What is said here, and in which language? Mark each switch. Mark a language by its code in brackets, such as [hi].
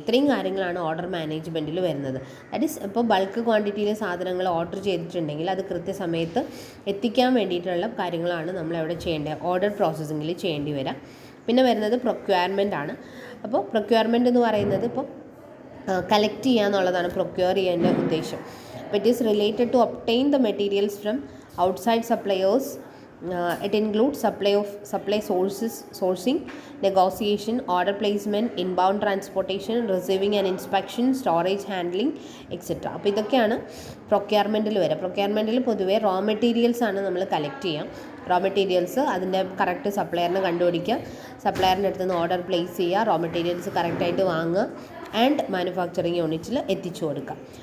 [ml] ഇത്രയും കാര്യങ്ങളാണ് ഓർഡർ മാനേജ്മെൻറ്റിൽ വരുന്നത്. ദാറ്റ് ഈസ് ഇപ്പോൾ ബൾക്ക് ക്വാണ്ടിറ്റിയിൽ സാധനങ്ങൾ ഓർഡർ ചെയ്തിട്ടുണ്ടെങ്കിൽ അത് കൃത്യസമയത്ത് എത്തിക്കാൻ വേണ്ടിയിട്ടുള്ള കാര്യങ്ങളാണ് നമ്മളെവിടെ ചെയ്യേണ്ടത്, ഓർഡർ പ്രോസസ്സിങ്ങിൽ ചെയ്യേണ്ടി വരാം. പിന്നെ വരുന്നത് പ്രൊക്യൂർമെൻ്റ് ആണ്. അപ്പോൾ പ്രൊക്യൂർമെൻ്റ് എന്ന് പറയുന്നത് ഇപ്പോൾ കളക്ട് ചെയ്യുക എന്നുള്ളതാണ് പ്രൊക്യൂർ ചെയ്യേണ്ട ഉദ്ദേശം. അപ്പോൾ [en] It is related to obtain the materials from outside suppliers It includes supply sourcing, negotiation, order placement, inbound transportation, receiving and inspection, storage, handling, etc. [ml] അപ്പോൾ ഇതൊക്കെയാണ് പ്രൊക്യൂർമെൻറ്റിൽ വരിക. പ്രൊക്യൂർമെൻറ്റിൽ പൊതുവേ റോ മെറ്റീരിയൽസ് ആണ് നമ്മൾ കളക്ട് ചെയ്യുക. റോ മെറ്റീരിയൽസ് അതിൻ്റെ കറക്റ്റ് സപ്ലയറിനെ കണ്ടുപിടിക്കുക, സപ്ലയറിൻ്റെ അടുത്ത് നിന്ന് ഓർഡർ പ്ലേസ് ചെയ്യുക, റോ മെറ്റീരിയൽസ് കറക്റ്റായിട്ട് വാങ്ങുക ആൻഡ് മാനുഫാക്ചറിങ് യൂണിറ്റിൽ എത്തിച്ചു കൊടുക്കുക.